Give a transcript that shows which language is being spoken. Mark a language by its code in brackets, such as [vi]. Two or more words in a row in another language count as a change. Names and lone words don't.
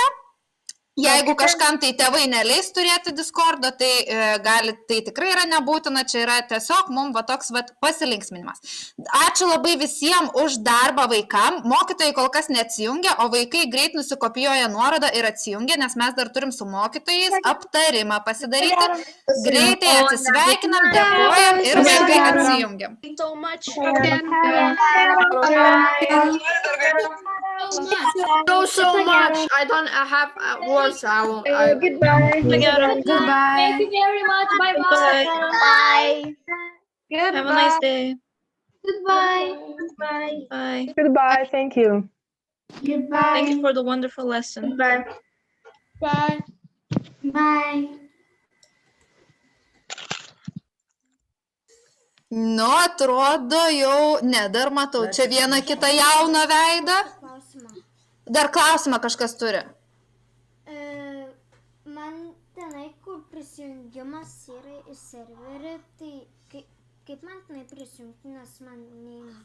[lt] Jeigu kažkam tai tėvai neleis turėti Discordo, tai tai tikrai yra nebūtina, čia yra tiesiog mums va toks pasilinksminimas. Ačiū labai visiems už darbą vaikam. Mokytojai kol kas neatsijungia, o vaikai greit nusikopijuoja nuorodą ir atsijungia, nes mes dar turim su mokytojais aptarimą pasidaryti. Greitai atsisveikinam, dėkojam ir vaikai atsijungiam. [en] So much. I don't have words. Goodbye. Goodbye. Thank you very much. Bye-bye. Bye. Goodbye. Have a nice day. Goodbye. Bye. Bye. Goodbye. Thank you. Goodbye. Thank you for the wonderful lesson. Bye. Bye. Bye. [lt] Nu, atrodo jau, dar matau, čia vieną kitą jauną veidą. Dar klausimą kažkas turi. Man tenai, kur prisijungimas yra į serverį, tai kaip man tenai prisijungti, nes man neina.